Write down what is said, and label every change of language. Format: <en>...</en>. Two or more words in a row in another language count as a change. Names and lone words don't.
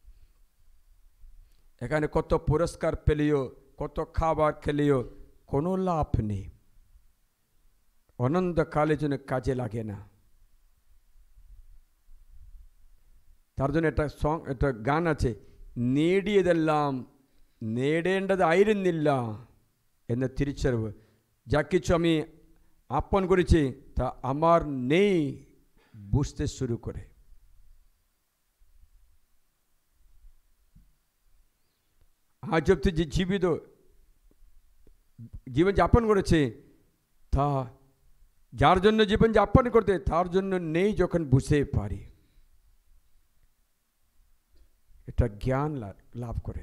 <bn>এখানে কত পুরস্কার পেলেও, কত খাবার খেলেও কোনো লাভ নেই, অনন্তকালের জন্য কাজে লাগে না। তার জন্য একটা গান আছে,</bn> <ml>നേടിയതെല്ലാം നേടേണ്ടത് ആയിരുന്നില്ല എന്ന തിരിച്ചറിവ്।</ml> <bn>যা কিছু আমি আপন করেছি তা আমার নেই বুঝতে শুরু করে। আজ অব্দি যে জীবিত জীবন যাপন করেছে তা যার জন্য জীবন যাপন করতে তার জন্য নেই যখন বুঝতে পারি, এটা জ্ঞান লাভ করে।</bn>